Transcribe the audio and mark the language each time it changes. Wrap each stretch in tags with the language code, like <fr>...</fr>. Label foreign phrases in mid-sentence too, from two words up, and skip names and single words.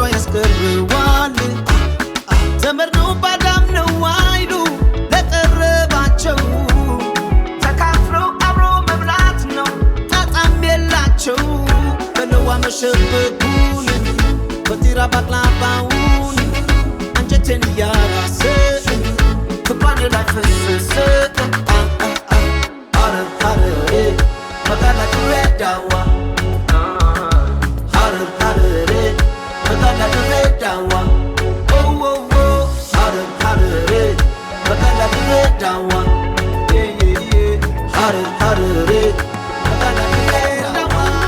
<am>ያስቀረዋል ዘመድ ነው ባዳም ነው አይሉ ለቀረባቸው ተካፍለው አብሮ መብላት ነው ጣጣም የላቸው በለዋ መሸበኩን በጢራ ባቅላባውን አንጀቴን እያራሰ ፍቅሯን ላይ ፈሰሰ</am> <om>Magala Duredawa Harer Harere Magala Duredawa Oh oh oh Harer Harere Magala Duredawa Yeah yeah yeah Harer Harere Magala Duredawa</om>